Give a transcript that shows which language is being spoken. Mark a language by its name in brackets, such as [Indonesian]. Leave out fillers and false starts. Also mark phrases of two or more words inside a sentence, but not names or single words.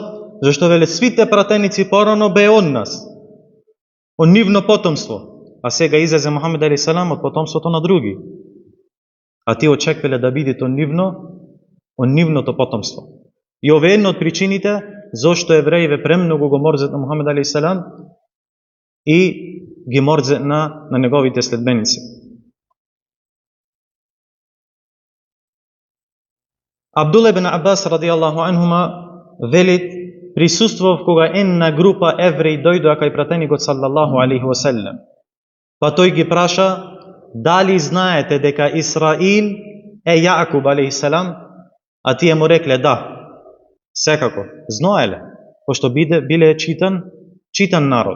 [Macedonian] Зошто веле свите пратеници порано бе од нас, од нивно потомство, а сега излезе Мухаммед [Arabic] عليه السلام [Macedonian] од потомството на други. А тие очеквале да бидат од нивното потомство. И ова е една од причините зошто евреиве премногу го морзат на Мухаммед [Arabic] عليه السلام [Macedonian] и ги морзат на неговите следбеници. Абдулла ибн Аббас [Arabic] رضي الله عنهما [Macedonian] велит, присуствував кога една група евреи дојдоа кај пратеникот [Arabic] صلى الله عليه وسلم. [Macedonian] Па тој ги праша, дали знаете дека Исраил е Јаъкуб [Arabic] عليه السلام? [Macedonian] А тие му рекле да. Секако, знаеле, пошто биле читан народ.